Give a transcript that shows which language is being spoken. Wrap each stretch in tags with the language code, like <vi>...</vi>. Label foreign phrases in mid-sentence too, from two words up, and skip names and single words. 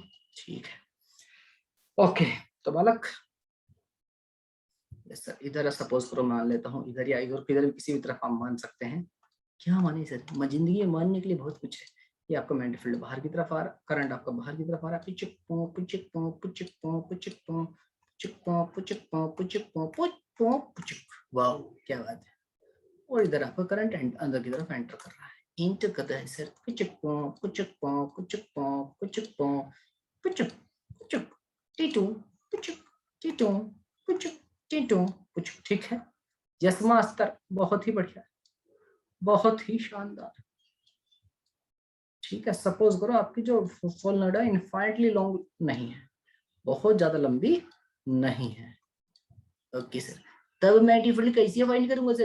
<hi>ठीक है, ओके। तो बालक सर इधर सपोज करो मान लेता हूँ, इधर या इधर किधर किसी भी तरफ आप मान सकते हैं। क्या माने सर? जिंदगी में मानने के लिए बहुत कुछ है। ये आपका मैग्नेटिक फील्ड बाहर की तरफ आ रहा, करंट आपका बाहर की तरफ आ रहा है, पिचिक पो पिचिक पो पिचिक पो पिचिक पो पिचिक पो पिचिक पो पिचिक पो पिचिक। वाओ क्या बात है। और इधर आपका करंट अंदर की तरफ एंटर कर रहा है, एंटर करता है सर, पिचिक पो पिचिक पो पिचिक पो पिचिक पो पिचिक पिचिक। टीटू पुचुक, टीटू पुचुक, टीटू पुचुक। ठीक है,</hi> <en>yes master,</en> <hi>बहुत ही बढ़िया, बहुत ही शानदार। ठीक है, सपोज करो आपकी जो सोलेनोइड है</hi> <en>infinitely long</en> <hi>नहीं है, बहुत ज्यादा लंबी नहीं है। ओके सर, तब मैं डिफरेंट कैसे फाइंड करूंगा सर?</hi>